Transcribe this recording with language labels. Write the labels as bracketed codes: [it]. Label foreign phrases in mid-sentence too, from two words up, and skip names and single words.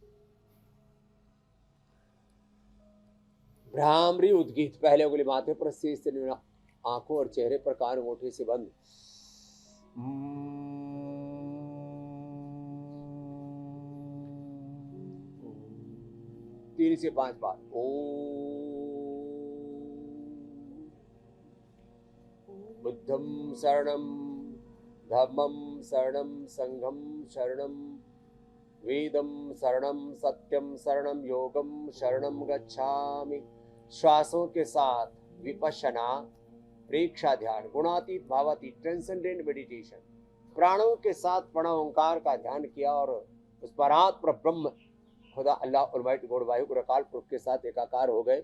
[hi] भ्रामरी उद्गीत, पहले उंगली माथे पर, शीश से आंखों और चेहरे पर, कान अंगूठे से बंद। 3 से 5 बार [pi] बुद्धं शरणं, धम्मं शरणं, संघं शरणं, वेदं शरणं, सत्यं शरणं, योगं शरणं गच्छामि। [hi] श्वासों के साथ विपश्यना, प्रेक्षा ध्यान, गुणातीत, भावातीत, [en] transcendent meditation, [hi] प्राणों के साथ प्रणव ओंकार का ध्यान किया और उस परात्पर ब्रह्म खुदा अल्लाह [en] almighty God [hi] वाहिगुरु अकाल पुरख के साथ एकाकार हो गए।